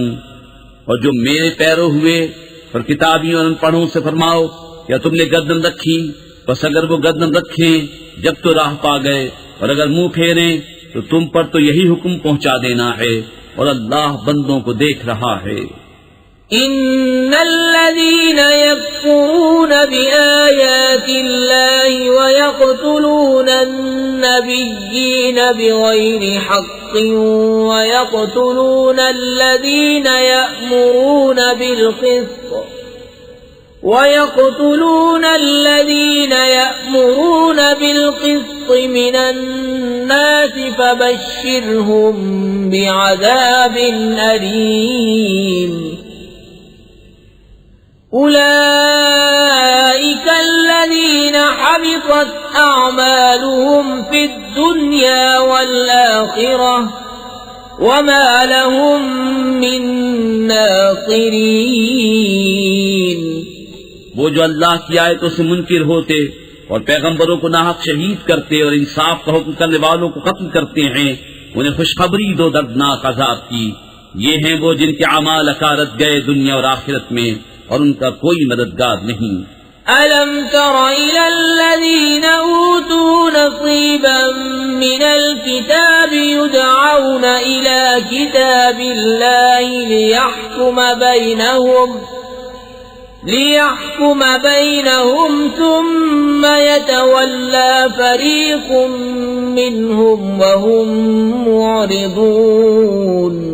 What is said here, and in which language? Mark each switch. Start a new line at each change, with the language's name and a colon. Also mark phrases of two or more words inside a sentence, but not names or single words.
Urdu: اور جو میرے پیروں ہوئے اور کتابیوں اور ان پڑھوں سے فرماؤ، یا تم نے گردن رکھی، بس اگر وہ گردن رکھیں جب تو راہ پا گئے، اور اگر منہ پھیریں تو تم پر تو یہی حکم پہنچا دینا ہے. اور اللہ بندوں کو دیکھ رہا ہے.
Arabic: إن الذين يكفرون بآيات الله ويقتلون النبيين بغير حق ويقتلون الذين يأمرون بالقسط من الناس فبشرهم بعذاب أليم. أولئك الذين حبطت أعمالهم في الدنيا والآخرة وما لهم من ناصرين.
Urdu: وہ جو اللہ کی آیتوں سے منکر ہوتے اور پیغمبروں کو ناحق شہید کرتے اور انصاف کا حکم کرنے والوں کو قتل کرتے ہیں، انہیں خوشخبری دو دردناک عذاب کی. یہ ہیں وہ جن کے اعمال اکارت گئے دنیا اور آخرت میں، اور ان کا کوئی مددگار نہیں.
Arabic: ألم تر إلى الذين أوتوا نصيبا من الكتاب يدعون إلى كتاب الله ليحكم بينهم ثم يتولى فريق منهم وهم معرضون.